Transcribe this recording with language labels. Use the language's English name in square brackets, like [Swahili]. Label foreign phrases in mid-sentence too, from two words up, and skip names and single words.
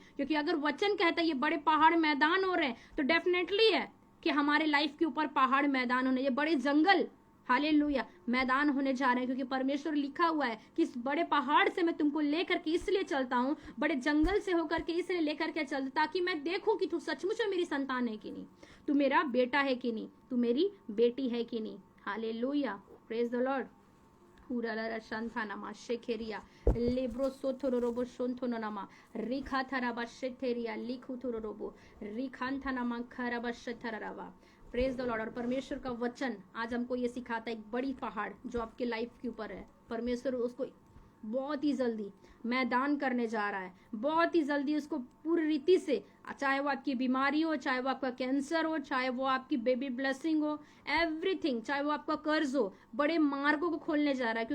[Hindi] क्योंकि अगर वचन कहता है ये बड़े पहाड़ मैदान हो रहे हैं, तो डेफिनेटली है कि हमारे लाइफ के ऊपर पहाड़ मैदान होने, ये बड़े जंगल, हालेलुया, मैदान होने जा रहे हैं। क्योंकि परमेश्वर लिखा हुआ है कि इस बड़े पहाड़ से मैं तुमको लेकर के इसलिए चलता हूँ, बड़े जंगल से होकर के इसलिए लेकर के चलता, ताकि मैं देखूं कि तू सचमुच में मेरी संतान है कि नहीं, तू मेरा बेटा है कि नहीं, तू मेरी बेटी है कि नहीं। हालेलुया, [English] praise the Lord. Urala Shantanama Shekeria Libro Sotorobo Shontonama Rika Taraba Sheteria Likutorobo Rikantanama Karaba Shetarava। praise the Lord. [Hindi] और परमेश्वर का वचन आज हमको ये सिखाता है एक बड़ी पहाड़ जो आपके लाइफ के ऊपर है, परमेश्वर उसको बहुत ही जल्दी मैदान करने जा रहा है, बहुत ही जल्दी उसको पूरी रीति से, चाहे वो आपकी बीमारी हो, चाहे वो आपका कैंसर हो, चाहे वो आपकी [English] baby blessing [Hindi] हो, एवरीथिंग, चाहे वो आपका कर्ज हो, बड़े मार्गों को खोलने जा रहा है।